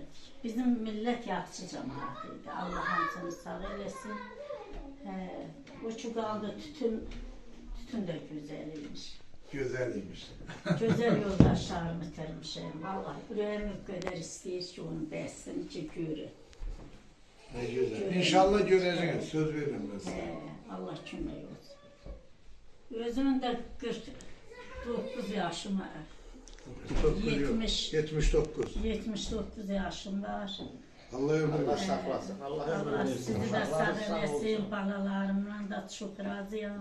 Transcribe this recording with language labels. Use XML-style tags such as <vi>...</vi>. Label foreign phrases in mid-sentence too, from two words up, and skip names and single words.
<az>Bizim millət yaxşı cəmaat idi. Allah hamısını sağ eləsin. O ki qaldı tütün də gözəl imiş. Gözəl imiş. Gözəl yoldaşlarımı itirmişəm. Vallahi ürəyim o qədər istəyir ki, onun bəhsini ki, görür.</az> <tr>Ne güzel. İnşallah göreceğiz. Söz veririm ben size.</tr> <az>Allah kömək olsun. Özümün də 49 yaşım var. 79 yaşım var. Allah ömür versin.</az> <tr>Saklasın.</tr> <az>Allah sizi də sağ eləsin. Balalarımdan da çox razıyam.</az>